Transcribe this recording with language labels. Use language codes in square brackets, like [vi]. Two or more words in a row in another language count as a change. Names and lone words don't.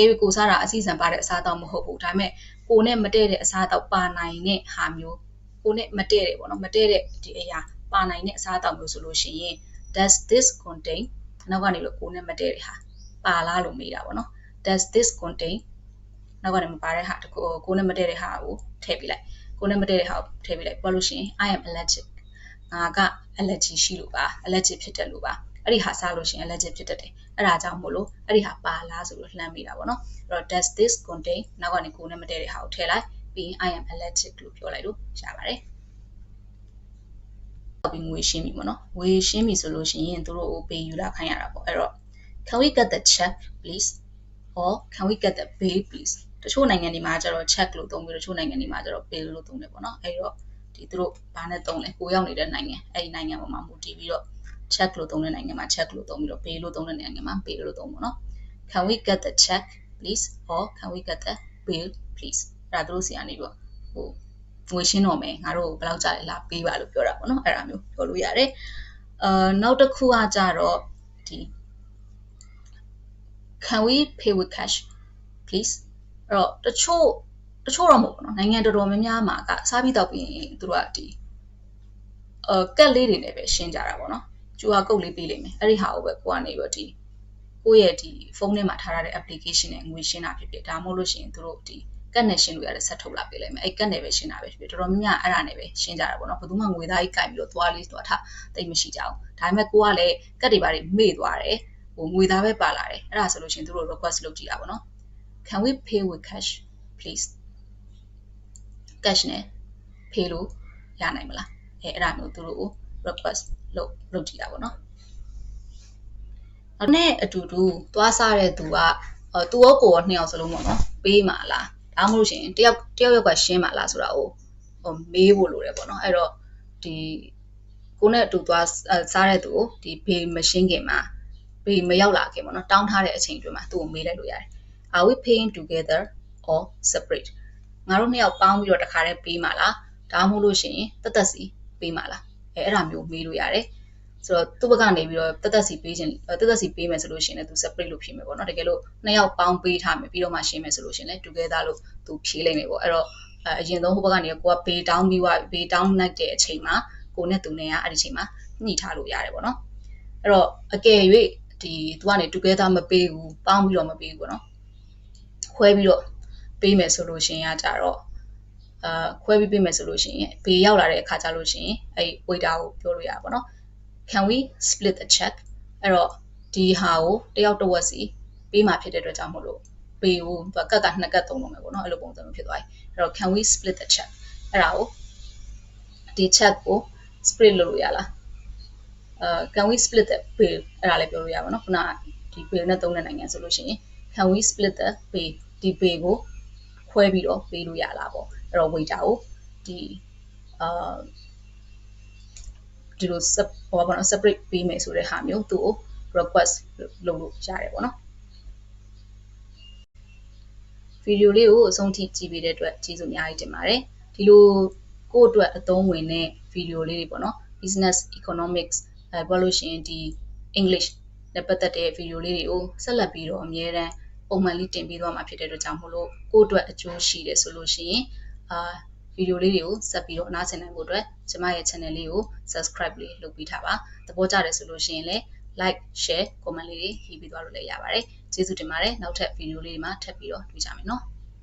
[my] ၍ကိုစားတာအစီအစံပါတဲ့အစားအသောက်မဟုတ်ဘူးဒါပေမဲ့ကိုနဲ့မတည့်တဲ့အစားအသောက်ပါနိုင်တဲ့ဟာမျိုးကိုနဲ့မတည့်တယ်ပေါ့နော်မတည့်တဲ့ဒီအရာ ပါနိုင်တဲ့အစားအသောက်မျိုးဆိုလို့ရှိရင် [en] Does this contain [my] နောက်ကနေလို့ကိုနဲ့မတည့်တဲ့ဟာပါလားလို့မေးတာပေါ့နော် [en] Does this contain [my] နောက်ကနေမပါတဲ့ဟာတခုကိုနဲ့မတည့်တဲ့ဟာကိုထည့်ပေးလိုက်ကိုနဲ့မတည့်တဲ့ဟာကိုထည့်ပေးလိုက်ပြောလို့ရှိရင် [en] I am allergic [my] ငါက allergy ရှိလို့ပါ allergy ဖြစ်တယ်လို့ပါအဲ့ဒီဟာစားလို့ရှိရင် allergy ဖြစ်တတ်တယ်အဲ့ဒါကြောင့်မို့လို့အဲ့ဒီဟာပါလားဆိုလို့လှမ်းမိတာပေါ့နော်အဲ့တော့ [en] does this contain [my] နောက်ကနေကိုနဲ့မတည့်တဲ့ဟာကိုထည့်လိုက်ပြီး [en] I am allergic [my] လို့ပြောလိုက်လို့ရပါတယ် ပြီးငွေရှင်းပြီပေါ့နော်ငွေရှင်းပြီဆိုလို့ရှိရင်တို့ကိုပေးယူလာခိုင်းရတာပေါ့အဲ့တော့ [en] can we get the check please or can we get the bill please [my] တချို့နိုင်ငံတွေမှာကျတော့ check လို့သုံးပြီးတချို့နိုင်ငံတွေမှာကျတော့ bill လို့သုံးတယ်ပေါ့နော်အဲ့တော့ဒီတို့ဘာနဲ့သုံးလဲကိုရောက်နေတဲ့နိုင်ငံအဲ့ဒီနိုင်ငံပေါ်မှာမူတည်ပြီးတော့ check လို့သုံးတဲ့နိုင်ငံမှာ check လို့သုံးပြီးတော့ pay လို့သုံးတဲ့နိုင်ငံမှာ pay လို့သုံးပေါ့နော် [en] Can we get the check please or can we get the bill please [my] အဲ့ဒါတို့စီကနေပြီးတော့ဟိုငွေရှင်းတော့မယ်ငါတို့ဘယ်လောက်ကြာလဲလာပေးပါလို့ပြောတာပေါ့နော်အဲ့ဒါမျိုးပြောလို့ရတယ်နောက်တစ်ခုကကြတော့ဒီ [en] Can we pay with cash please [my] အဲ့တော့တချို့တချို့တော့မဟုတ်ဘူးเนาะနိုင်ငံတော်တော်များများမှာကစားပြီးတော့ပြီးရင်သူတို့ကဒီကက်လေးတွေနဲ့ပဲရှင်းကြတာပေါ့เนาะ [en] QR code [my] လေး ပေးလိမ့်မယ်အဲ့ဒီဟာကိုပဲကိုကနေပြီးတော့ဒီကိုယ့်ရဲ့ဒီဖုန်းထဲမှာထားရတဲ့ application နဲ့ငွေရှင်းတာဖြစ်ဖြစ်ဒါမှမဟုတ်လို့ရှိရင်သူတို့ဒီ ကတ်နဲ့ရှင်းလို့ရတဲ့ဆက်ထုတ်လာပေးလိုက်မယ်အဲ့ကတ်နဲ့ပဲရှင်းတာပဲဖြစ်ဖြစ်တော်တော်များများအဲ့ဒါနဲ့ပဲရှင်းကြတာပေါ့နော်ဘယ်သူမှငွေသားကြီးကင်ပြီးတော့သွားလေးသွားထားတိတ်မရှိကြအောင်ဒါပေမဲ့ကိုကလည်းကတ်တွေပါတွေမေ့သွားတယ်ဟိုငွေသားပဲပါလာတယ်အဲ့ဒါဆိုလို့ရှိရင်သူတို့ request လုပ်ကြည့်တာပေါ့နော် [en] Can we pay with cash please [my] cash နဲ့ pay လို့ရနိုင်မလားအဲ့ဒါမျိုးသူတို့ကို request လုပ်ကြည့်တာပေါ့နော် အဲ့နဲ့အတူတူသွားစားတဲ့သူကသူ့ကိုနှစ်ယောက်စလုံးပေါ့နော်ပေးမှာလားဒါမှမဟုတ်ရှင်တယောက်ကရှင်းမှာလားဆိုတာကိုမေးဖို့လိုတယ်ပေါ့နော်အဲ့တော့ဒီကိုနဲ့အတူသွားစားတဲ့သူကိုဒီဘေးမရှင်းခင်မှာဘေးမရောက်လာခင်ပေါ့နော်တောင်းထားတဲ့အချိန်တွင်မှာသူ့ကိုမေးလိုက်လို့ရတယ် [en] Are we paying together or separate [my] ငါတို့နှစ်ယောက် ပေါင်းပြီးတော့တခါတည်းပေးမှာလားဒါမှမဟုတ်လို့ရှင်တက်စီပေးမှာလားအဲ့ဒါမျိုးမေးလို့ရတယ်ဆိုတော့သူ့ဘက်ကနေပြီးတော့တက်စီပေးမယ်ဆိုလို့ရှိရင်လည်းသူ separate လို့ဖြေမယ်ပေါ့နော်တကယ်လို့နှစ်ယောက်ပေါင်းပေးထားမယ်ပြီးတော့မှရှင်းမယ်ဆိုလို့ရှိရင်လည်း together လို့ သူဖြေလိုက်မယ်ပေါ့အဲ့တော့အရင်ဆုံးဟိုဘက်ကနေကိုကဘေးတောင်းပြီးွားဘေးတောင်းလိုက်တဲ့အချိန်မှာကိုနဲ့သူနဲ့ကအဲ့ဒီအချိန်မှာညှိထားလို့ရတယ်ပေါ့နော်အဲ့တော့အကယ်၍ဒီသူကနေ together မပေးဘူးပေါင်းပြီးတော့မပေးဘူးပေါ့နော်ခွဲပြီးတော့ပေးမယ်ဆိုလို့ရှိရင်ကကြတော့ခွဲပြီးပေးမယ်ဆိုလို့ရှိရင်ဘေးရောက်လာတဲ့အခါကျလို့ရှိရင်အဲ့ waiter ကိုပြောလို့ရပါပေါ့နော် [en] Can we split the check [my] အဲ့တော့ဒီဟာကိုတယောက်တစ်ဝက်စီပေးမှာဖြစ်တဲ့အတွက်ကြောင့်မို့လို့ပေးကိုသူကတ်နှစ်ကတ်သုံးလို့မယ်ပေါ့နော်အဲ့လိုပုံစံမျိုးဖြစ်သွားပြီအဲ့တော့ [en] Can we split the check [my] အဲ့ဒါကိုဒီ check ကို split လုပ်လို့ရလား [en] Can we split the bill [my] အဲ့ဒါလည်းပြောလို့ရပါတော့ခုနဒီ bill နဲ့သုံးတဲ့နိုင်ငံဆိုလို့ရှိရင် [en] Can we split the bill [my] ဒီ bill ကိုခွဲပြီးတော့ပေးလို့ရလားပေါ့အဲ့တော့ waiter ကိုဒီ ဒီလိုဟိုပါတော့ separate ပေးမယ်ဆိုတဲ့ဟာမျိုးသူ့ကို request လုပ်လို့ရတယ်ပေါ့နော်ဗီဒီယိုလေးကိုအဆုံးထိကြည့်ပေးတဲ့အတွက်ကျေးဇူးအများကြီး တင်ပါတယ်ဒီလိုကိုယ့်အတွက်အသုံးဝင်တဲ့ဗီဒီယိုလေးတွေပေါ့နော် [en] business economics [my] ပြောလို့ရှိရင်ဒီ English နဲ့ပတ်သက်တဲ့ဗီဒီယိုလေးတွေကိုဆက်လက်ပြီးတော့အများတန်းပုံမှန်လေးတင်ပေးသွားမှာဖြစ်တဲ့အတွက်ကြောင့်မို့လို့ကိုယ့်အတွက်အကျိုးရှိတယ်ဆိုလို့ရှိရင်ဗီဒီယိုလေးတွေကိုဆက်ပြီးတော့နားဆင်နိုင်ဖို့အတွက်ကျမရဲ့ channel လေးကို subscribe လေးလုပ်ပေးထားပါသဘောကျတယ်ဆိုလို့ရှိရင်လည်း [en] like share comment [my] လေးတွေရေးပေးသွားလို့လည်းရပါတယ်ကျေးဇူးတင်ပါတယ်နောက်ထပ်ဗီဒီယိုလေးတွေမှာထပ်ပြီးတော့တွေ့ကြမယ်နော်